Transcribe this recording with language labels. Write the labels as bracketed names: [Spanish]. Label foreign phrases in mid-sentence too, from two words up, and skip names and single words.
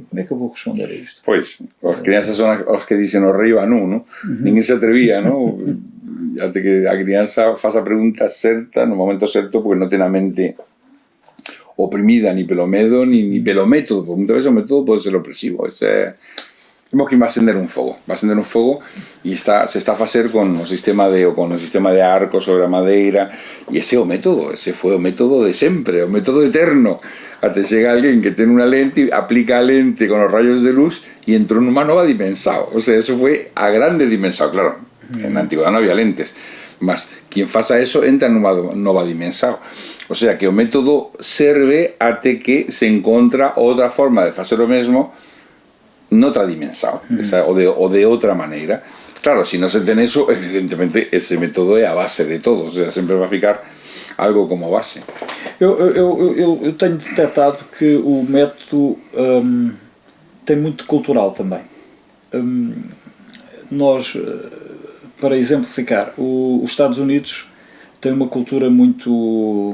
[Portuguese] Como é que eu vou responder a isto? Pois, as crianças são as que dizem o rei Anu, não? Ninguém se atrevia, não? Até que a criança faça a pergunta certa, no momento certo, porque não tem a mente oprimida ni pelo medo, ni pelo método, porque muitas vezes o método pode ser opresivo. [Galician] Temos que acender un fogo e se está a facer con o sistema de arco sobre a madeira, e ese é o método, ese foi o método de sempre, o método eterno, até chega alguén que ten unha lente, aplica a lente con os rayos de luz e entrou nunha nova dimensão, o sea, eso foi a grande dimensão, claro, na antigüedade non había lentes, mas quien faça eso entra nunha nova dimensão, o sea, que o método serve até que se encontra outra forma de facer o mesmo noutra dimensão, ou de outra maneira. Claro, se non se ten eso, evidentemente ese método é a base de todo, o sea, sempre vai ficar algo como base. [Portuguese] Eu tenho detectado que o método tem muito cultural também. Nós, para exemplificar, os Estados Unidos tem uma cultura muito...